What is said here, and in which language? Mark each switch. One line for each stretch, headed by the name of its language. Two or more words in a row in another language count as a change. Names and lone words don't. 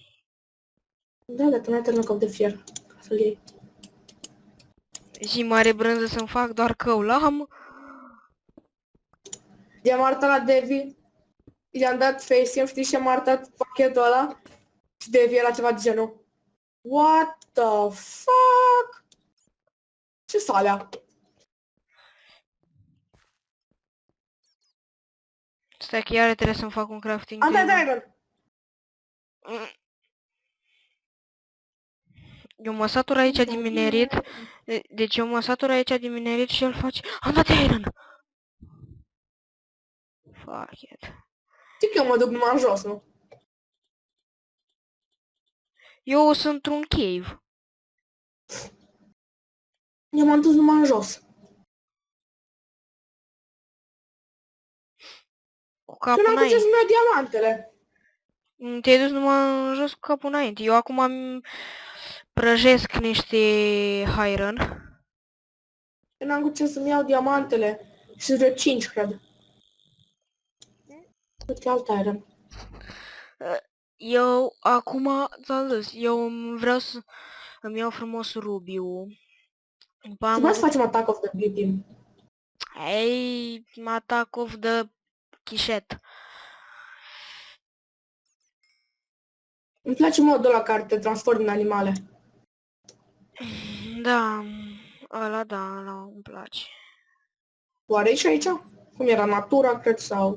Romanian: Da, dar tu n-ai tornacop de fier. Să-l iei. Și mare brânză să-mi fac doar că l-am. I-am arătat la Devi. I-am dat face-im, știi, și am arătat pachetul ăla. Și Devi era ceva de genul.
English: What the fuck?
Romanian: Ce s-alea? Stai că iară trebuie să-mi fac un crafting Am dat table. iron. Eu mă satur aici din minerit. Deci eu mă satur aici din minerit și el face... Am dat iron!
English: Fuck it.
Romanian: Știi că eu mă duc numai în jos, nu? Eu sunt într-un cave. Eu m-am dus numai în jos. Cu Și capul n-am putut înainte. să-mi iau diamantele. Te-ai dus numai în jos cu capul înainte. Eu acum prăjesc niște iron. Eu n-am putut să-mi iau diamantele. Și vreo 5, cred. Uite, alt iron. Eu acum, ți-am zis, eu vreau să îmi iau frumos rubiul. După aia Să facem Attack of the Blue Team.
English: Hey, Attack of the Chishet.
Romanian: Îmi place modul ăla care te transformi în animale. Da, ăla îmi place. Oare e și aici? Cum era natura, cred, sau...